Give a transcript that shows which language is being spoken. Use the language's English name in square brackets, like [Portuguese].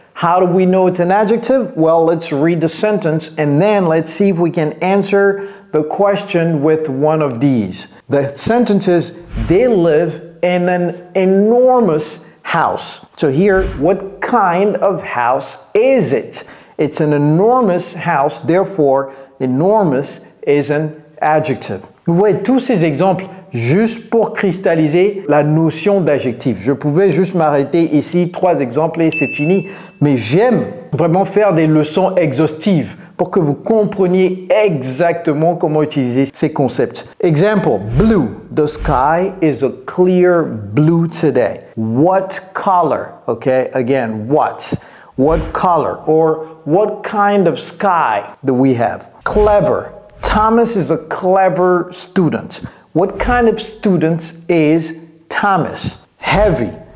[English] How do we know it's an adjective? Well, let's read the sentence and then let's see if we can answer the question with one of these. The sentence is, they live in an enormous house. So here, what kind of house is it? It's an enormous house, therefore, enormous is an adjective. [French] Vous voyez tous ces exemples juste pour cristalliser la notion d'adjectif. Je pouvais juste m'arrêter ici, 3 exemples et c'est fini. Mais j'aime vraiment faire des leçons exhaustives pour que vous compreniez exactement comment utiliser ces concepts. [English] Example, blue. The sky is a clear blue today. What color? Okay, again, what? What color? Or what kind of sky do we have? Clever. Thomas is a clever student. What kind of student is Thomas? Heavy.